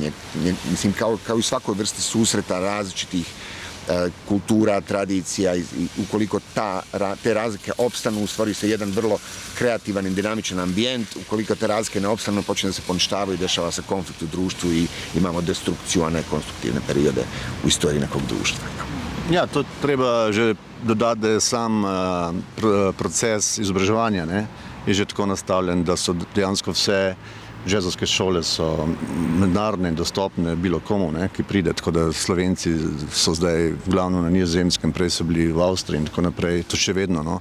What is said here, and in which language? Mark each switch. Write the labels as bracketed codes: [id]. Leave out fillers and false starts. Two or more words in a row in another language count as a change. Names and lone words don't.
[sr] Mislim, kao i svakoj vrsti susreta različitih kultura, tradicija i ukoliko te razlike opstanu, stvori se jedan vrlo kreativan i dinamičan ambijent. Ukoliko te razlike ne opstanu, počne da se poništavaju, dešava se konflikt u društvu i imamo destrukciju, a ne konstruktivne periode u istoriji nekog društva. [sl] Ja, to treba že dodati, da je sam proces izobraževanja je že tako nastavljen, da so dejansko vse jazzovske šole so mednarodne in dostopne bilo komu, ki pride, tako da Slovenci so zdaj glavno na Nizozemskem, prej so bili v Avstriji in tako naprej, to še vedno.